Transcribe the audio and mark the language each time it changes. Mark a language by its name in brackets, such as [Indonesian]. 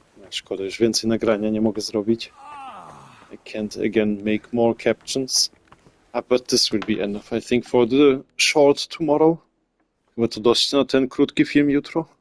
[Polish] Szkoda, już więcej nagrania nie mogę zrobić. [English] I can't again make more captions. But this will be enough, I think, for the short tomorrow. [Polish] Chyba to dość na ten krótki film jutro.